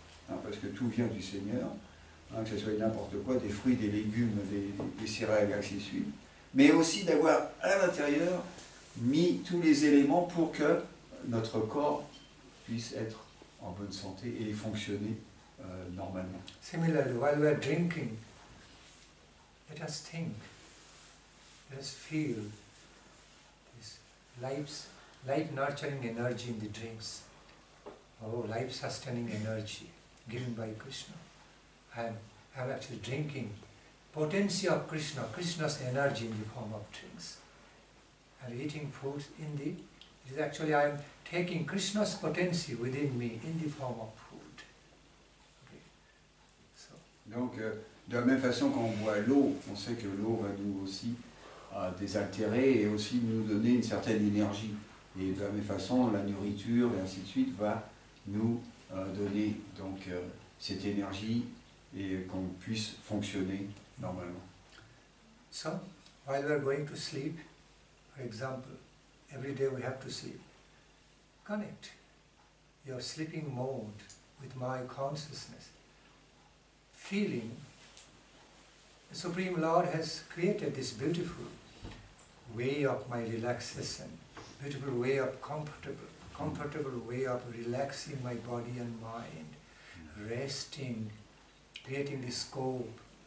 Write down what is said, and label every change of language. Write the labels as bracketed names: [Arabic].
[French] hein, parce que tout vient du Seigneur, hein, que ce soit n'importe quoi, des fruits, des légumes, des céréales, ainsi de suite, mais aussi d'avoir à l'intérieur mis tous les éléments pour que notre corps puisse être en bonne santé et fonctionner normalement. [English] Similarly, while we are drinking, let us think, let us feel this life-nurturing energy in the drinks. Oh, life-sustaining energy given by Krishna. I'm actually drinking potency of Krishna, Krishna's energy in the form of drinks. And eating food it is actually I'm taking Krishna's potency within me in the form of food. Okay. So. [French] Donc, de la même façon quand on boit l'eau, on sait que l'eau va nous aussi désaltérer et aussi nous donner une certaine énergie. Et de la même façon, la nourriture et ainsi de suite va nous donner donc cette énergie et qu'on puisse fonctionner normalement. [English] So, while we are going to sleep, for example, every day we have to sleep. Connect your sleeping mode with my consciousness. Feeling the Supreme Lord has created this beautiful way of my relaxation, beautiful way of comfortable way of relaxing my body and mind, resting, creating the scope.